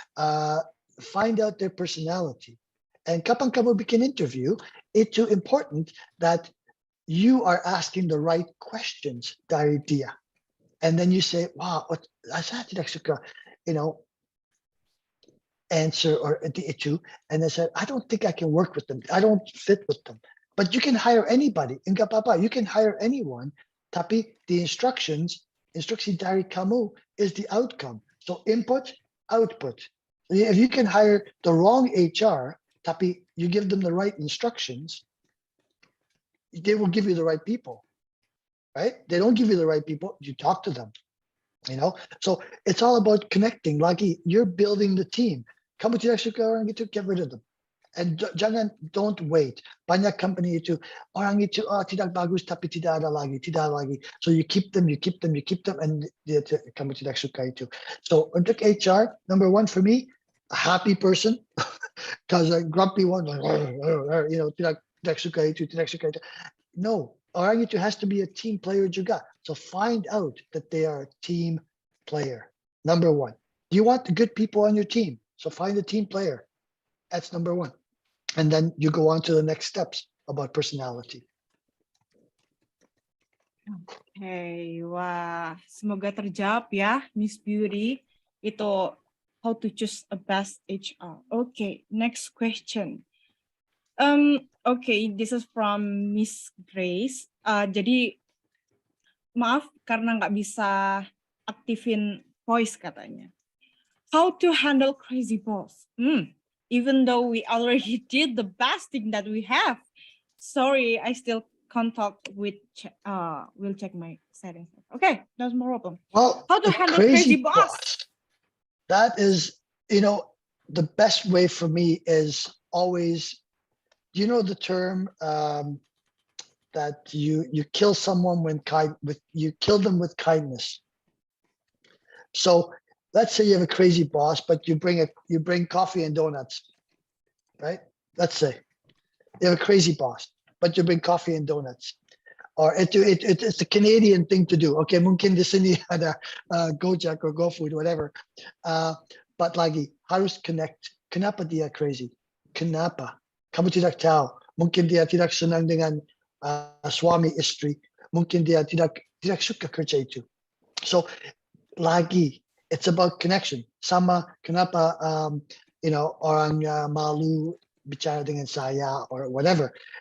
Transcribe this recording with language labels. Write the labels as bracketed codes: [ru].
[en] Find out their personality. And [id] kapan kamu bikin interview, [en] it's important that you are asking the right questions [id] dari dia. [en] And then you say, wow, [id] saya tidak suka, [en] answer or itu, and they said, I don't think I can work with them. I don't fit with them. But you can hire anybody. [id] Enggak apa-apa. [en] You can hire anyone. [id] Tapi [en] the instruksi [id] dari kamu [en] is the outcome. So input, output. If you can hire the wrong HR, [id] tapi [en] you give them the right instructions, they will give you the right people, right? They don't give you the right people, you talk to them. So it's all about connecting. Lagi, you're building the team. [id] Kamu tidak suka orang itu, [en] get rid of them. And don't wait. [id] Banyak company itu, orang itu tidak bagus tapi tidak ada lagi. [en] So you keep them, and [id] kamu tidak suka itu. [en] So untuk HR, number one for me, a happy person, because a grumpy one, [id] tidak suka itu. [en] No, [id] orang itu [en] has to be a team player juga. So find out that they are a team player. Number one. Do you want the good people on your team? So find a team player. That's number one. And then you go on to the next steps about personality. [id] Okay, wah, semoga terjawab ya, Miss Beauty. [en] Itu how to choose a best HR. Okay, next question. Okay, this is from Miss Grace. [id] Jadi maaf karena nggak bisa aktifin voice katanya. [en] How to handle crazy boss? Even though we already did the best thing that we have. Sorry, I still can't talk with. We'll check my settings. Okay, that's no problem. Well, how to handle crazy boss? That is, the best way for me is always, the term that you kill someone you kill them with kindness. So let's say you have a crazy boss, but you bring coffee and donuts, right? Let's say you have a crazy boss, but you bring coffee and donuts. Or it's a Canadian thing to do. [id] Okay, mungkin di sini ada Gojek or GoFood, whatever. [en] But [id] lagi harus connect. Kenapa dia crazy? Kenapa? Kamu tidak tahu. Mungkin dia tidak senang dengan suami istri. Mungkin dia tidak suka kerja itu. [en] So lagi, it's about connection. [id] Sama kenapa orang malu bicara dengan saya [en] or whatever.